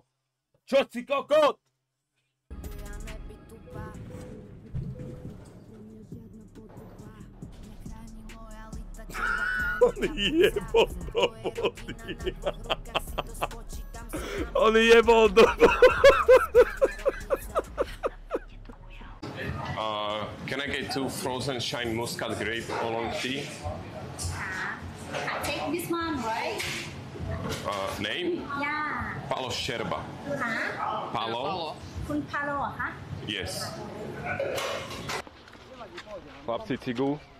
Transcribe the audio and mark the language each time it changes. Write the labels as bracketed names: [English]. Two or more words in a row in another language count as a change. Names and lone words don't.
[Slovak] Čo si kokot? On jebol do vody. On jebol do vody. [English] Can I get 2 frozen shine muscat grape oolong tea? I take this one, right? Name? Yeah. Palo Szczerba. Huh? Palo? Kun Palo, huh? Yes. [Slovak] Chlapci, cigu.